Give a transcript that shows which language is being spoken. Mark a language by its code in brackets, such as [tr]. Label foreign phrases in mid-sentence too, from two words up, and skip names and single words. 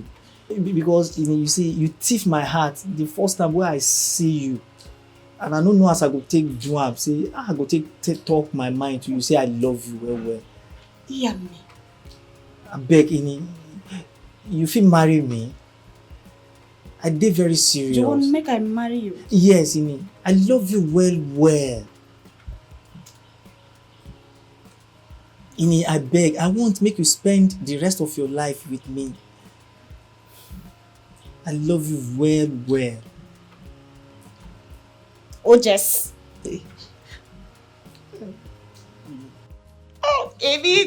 [pcm] Because you see, you thief my heart the first time where I see you. And I don't know as I go take do am. Say, I go take talk my mind to you. Say I love you well. Yeah, me. I beg, you fit marry me. I did very serious. You want make I marry you? Yes, I love you well. I beg, I want make you spend the rest of your life with me. I love you well. Oh, Jess. Oh, Emigo.